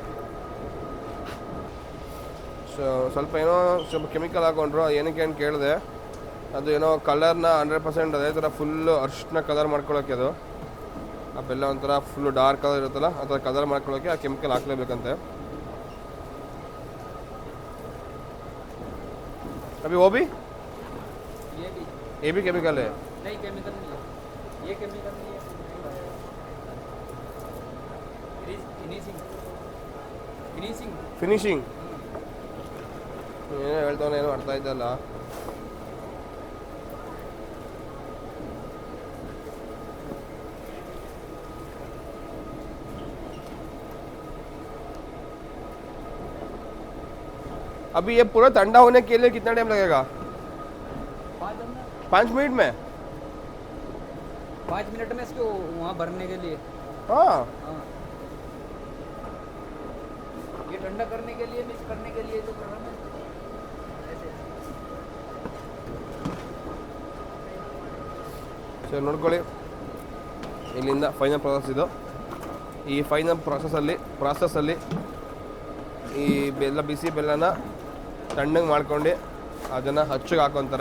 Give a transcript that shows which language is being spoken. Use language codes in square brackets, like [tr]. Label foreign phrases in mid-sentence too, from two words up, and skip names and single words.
[kn] ಸ್ವಲ್ಪ ಏನೋ ಸ್ವಲ್ಪ ಕೆಮಿಕಲ್ ಹಾಕೊಂಡ್ರು, ಏನಕ್ಕೆ ಅಂತ ಕೇಳಿದೆ. ಅದು ಏನೋ ಕಲರ್ನ 100% ಅದೇ ಥರ ಫುಲ್ಲು ಅರ್ಶಿನ ಕಲರ್ ಮಾಡ್ಕೊಳ್ಳೋಕ್ಕೆ, ಅದು ಆ ಬೆಲ್ಲ ಒಂಥರ ಫುಲ್ಲು [en] dark colour [kn] ಇರುತ್ತಲ್ಲ ಆ ಥರ ಕಲರ್ ಮಾಡ್ಕೊಳ್ಳೋಕ್ಕೆ ಆ ಕೆಮಿಕಲ್ ಹಾಕ್ಲೇಬೇಕಂತೆ. [hi] अभी वो भी ये भी ये भी केमिकल है। नहीं, केमिकल नहीं है, ये केमिकल नहीं है। [en] finishing finishing [kn] ಫಿನಿಶಿಂಗ್ ಏನೋ ಹೇಳ್ದವನೇನೋ ಅರ್ಥ ಆಯ್ತಲ್ಲ. [hi] अभी ये पूरा ठंडा होने के लिए कितना टाइम लगेगा? 5 मिनट में? 5 मिनट में इसको वहाँ भरने के लिए। हाँ हाँ, ये ठंडा करने के लिए, मिक्स करने के लिए जो कर रहा हूँ मैं ऐसे। [kn] ಸೊ ನೋಡ್ಕೊಳ್ಳಿ, ಇಲ್ಲಿಂದ [en] final process [kn] ಇದು. ಈ ಫೈನಲ್ ಪ್ರಾಸೆಸ್ಸಲ್ಲಿ ಈ ಬಿಸಿ ಬೆಲ್ಲನ ತಣ್ಣಗೆ ಮಾಡ್ಕೊಂಡು ಅದನ್ನು ಹಚ್ಚಿಗೆ ಹಾಕ್ಕೊತಾರೆ.